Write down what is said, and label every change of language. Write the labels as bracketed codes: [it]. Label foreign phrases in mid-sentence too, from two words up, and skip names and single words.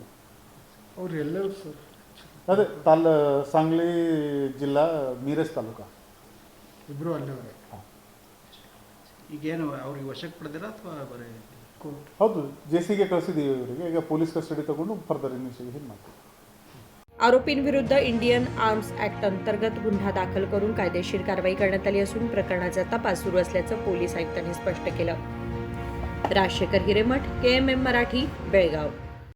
[kn] ಅವ್ರು ಎಲ್ಲರೂ ಸರ್ ಅದೇ ಸಾಂಗ್ಲಿ ಜಿಲ್ಲಾ ಮೀರಜ್ ತಾಲೂಕು ಇಬ್ಬರು ಅಲ್ಲವರೇ। ಈಗೇನು ಅವ್ರಿಗೆ ವಶಕ್ಕೆ ಪಡೆದಿರಾ ಅಥವಾ ಬರೀ ಹೌದು, JCಗೆ ಕಳಿಸಿದ್ದೀವಿ ಇವರಿಗೆ। ಈಗ [en] police custody [kn] ತಗೊಂಡು [en] further investigation [kn] ಮಾಡ್ತೀವಿ। [mr] आरोपींविरुद्ध इंडियन आर्म्स ॲक्ट अंतर्गत गुन्हा दाखल करून कायदेशीर कारवाई करण्यात आली असून प्रकरणाचा तपास सुरू असल्याचं पोलीस आयुक्तांनी स्पष्ट केलं। राजशेखर हिरेमठ, KMM मराठी, बेळगाव।